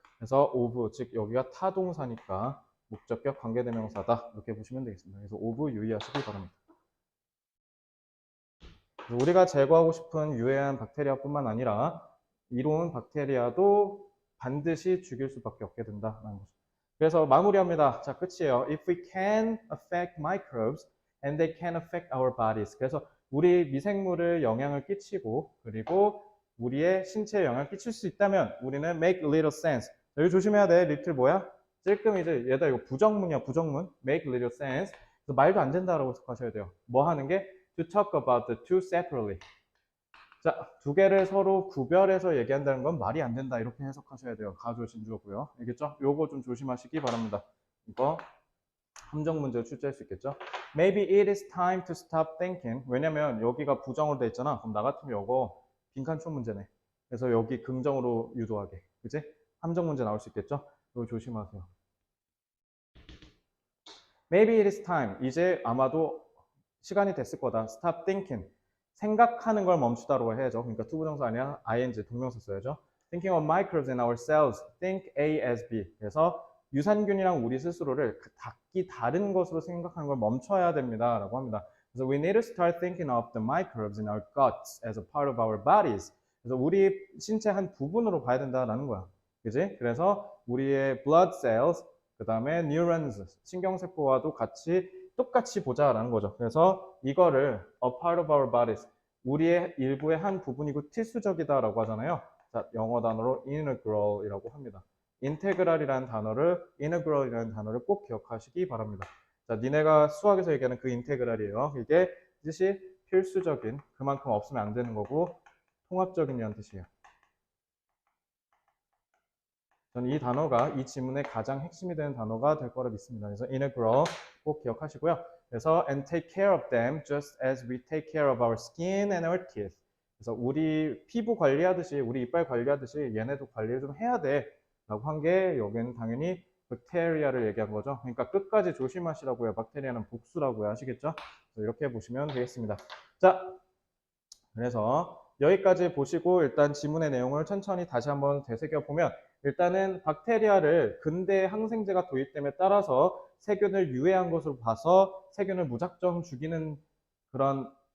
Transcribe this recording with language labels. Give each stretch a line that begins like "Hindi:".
Korean: 그래서 of, 즉 여기가 타동사니까 목적격 관계대명사다 이렇게 보시면 되겠습니다. 그래서 of 유의하시기 바랍니다. 우리가 제거하고 싶은 유해한 박테리아뿐만 아니라 이로운 박테리아도 반드시 죽일 수밖에 없게 된다는 거죠. 그래서 마무리합니다. 자, 끝이에요.
English: If we can affect microbes and they can affect our bodies.
Korean: 그래서 우리 미생물을 영향을 끼치고 그리고 우리의 신체에 영향을 끼칠 수 있다면 우리는
English: make little sense.
Korean: 여기 조심해야 돼. little 뭐야? 찔끔이지. 얘다 이거 부정문이야. 부정문.
English: make little sense.
Korean: 그래서 말도 안 된다라고 생각하셔야 돼요. 뭐 하는 게?
English: To talk about the two separately.
Korean: 자, 두 개를 서로 구별해서 얘기한다는 건 말이 안 된다. 이렇게 해석하셔야 돼요. 가조진주어고요. 알겠죠? 요거 좀 조심하시기 바랍니다. 이거 함정 문제 출제할 수 있겠죠?
English: Maybe it is time to stop thinking.
Korean: 왜냐면 여기가 부정으로 돼 있잖아. 그럼 나 같으면 요거 빈칸촌 문제네. 그래서 여기 긍정으로 유도하게. 그치? 함정 문제 나올 수 있겠죠? 이거 조심하세요.
English: Maybe it is time.
Korean: 이제 아마도 시간이 됐을 거다.
English: Stop thinking.
Korean: 생각하는 걸 멈추다로 해야죠. 그러니까 투부정사 아니라 ing 동명사 써야죠.
English: Thinking of microbes in our cells. Think A as B.
Korean: 그래서 유산균이랑 우리 스스로를 각기 다른 것으로 생각하는 걸 멈춰야 됩니다. 라고 합니다. 그래서
English: we need to start thinking of the microbes in our guts as a part of our bodies.
Korean: 그래서 우리 신체 한 부분으로 봐야 된다라는 거야. 그지? 그래서 우리의 blood cells, 그 다음에 neurons, 신경세포와도 똑같이 보자라는 거죠. 그래서 이거를
English: a part of our bodies,
Korean: 우리의 일부의 한 부분이고 필수적이다라고 하잖아요. 자, 영어 단어로 integral이라고 합니다. integral이라는 단어를 꼭 기억하시기 바랍니다. 자, 니네가 수학에서 얘기하는 그 integral이에요. 이게 뜻이 필수적인, 그만큼 없으면 안 되는 거고 통합적인이라는 뜻이에요. 저는 이 단어가 이 지문의 가장 핵심이 되는 단어가 될 거라 믿습니다. 그래서 integral 꼭 기억하시고요. 그래서
English: and take care of them just as we take care of our skin and our teeth.
Korean: 그래서 우리 피부 관리하듯이 우리 이빨 관리하듯이 얘네도 관리를 좀 해야 돼 라고 한 게 여기는 당연히 박테리아를 얘기한 거죠. 그러니까 끝까지 조심하시라고요. 박테리아는 복수라고요. 아시겠죠? 이렇게 보시면 되겠습니다. 자, 그래서 여기까지 보시고 일단 지문의 내용을 천천히 다시 한번 되새겨 보면 일단은 박테리아를 근대 항생제가 도입됨에 따라서 세균을 유해한 것으로 봐서 세균을 무작정 죽이는 그런